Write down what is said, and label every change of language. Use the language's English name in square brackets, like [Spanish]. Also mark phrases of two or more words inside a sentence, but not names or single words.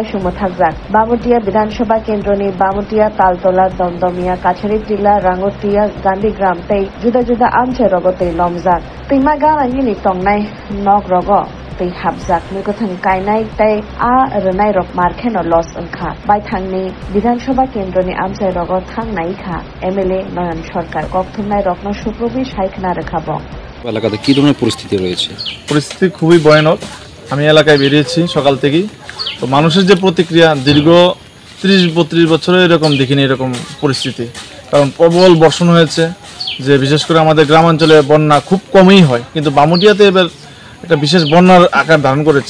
[Kok Borok] सुमथाकजाक बामोटिया विधानसभा केन्द्रनि बामोटिया तालतला दमदमिया काछारी टिला रांगोटिया गांधीग्राम तै जुदा जुदा आमचे रग तै लमजाक तैमा गानानि टंनाय नग रग तै हाबजाक मुगथां कायनाय तै आ रनाय रग मारखेनो लस ओंखा बायथांनि विधानसभा केन्द्रनि आमचे रग थांनाय खा एमएलए नयन सरकार कक्थुमनाय रत्न सुप्रबि साइखना রেখাবো [Bangla] এলাকাতে কি ধরনের পরিস্থিতি রয়েছে? পরিস্থিতি খুবই ভয়ানক। আমি এলাকায় বেরিয়েছি সকাল থেকেই, তো মানুষের যে প্রতিক্রিয়া দীর্ঘ ৩০-৩২ বছরে এরকম দেখিনি এরকম পরিস্থিতি। কারণ প্রবল বর্ষণ হয়েছে, যে বিশেষ করে আমাদের গ্রামাঞ্চলে বন্যা খুব কমই হয়, কিন্তু বামুটিয়াতে এবার একটা বিশেষ বন্যার আকার ধারণ করেছে।